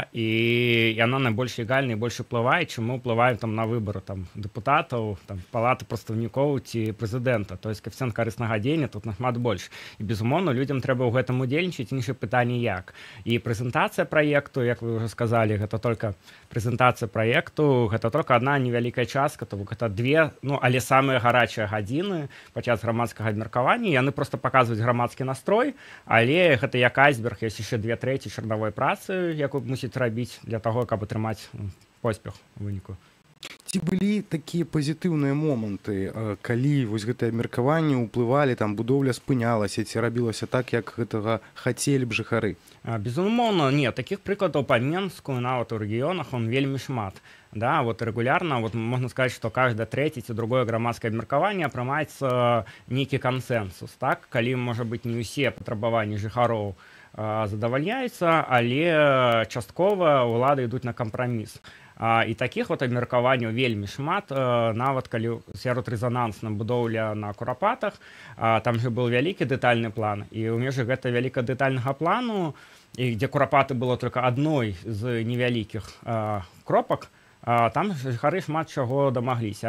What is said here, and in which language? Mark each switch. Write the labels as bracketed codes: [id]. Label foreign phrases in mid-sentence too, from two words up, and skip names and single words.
[be] І яна найбольш легальная і больш уплывае, чым мы ўплываем на выбары дэпутатаў, палаты прадстаўнікоў ці прэзідэнта. [ru] То есть [be] коэфіцыент карыснага дзеяння тут нашмат больш. І безумоўна, людзям трэба ў гэтым удзельнічаць, іншае пытанне як. І прэзентацыя праекту, як вы ўжо сказалі, гэта толькі прэзентацыя праекту, гэта [ru] только одна [be] невялікая частка, то гэта две, але самыя гарачыя гадзіны падчас грамадскага абмеркавання. Яны просто паказваюць грамадскі настрой, але гэта як айсберг, ёсць яшчэ 2/3 чарнавой працы, якую мусіць рабіць для таго, каб атрымаць поспех у выніку. Ці былі такія пазітыўныя моманты, калі вось гэтае абмеркаванне ўплывалі, будоўля спынялася, ці рабілася так, як гэтага хацелі б жыхары? Безумоўна, не, такіх прыкладаў па Менску, нават у рэгіёнах вельмі шмат. [ru] Да, вот регулярно, вот можно сказать, что каждое третье ці другое [be] громадское абмеркаванне прымаецца нейкі кансенсус, [ru] так? [be] Калі, можа быць, не ўсе патрабаванні жыхароў задавальняюцца, але часткова ўлады ідуць на кампраміс. І такіх абмеркаванняў вельмі шмат, нават калі сярод рэзанансна будоўля на Курапатах, там же быў вялікі дэтальны план, і ў межах гэта вяліка дэтальнага плану, і дзе Курапаты было толькі адной з невялікіх кропак, там жыхары шмат чаго дамагліся.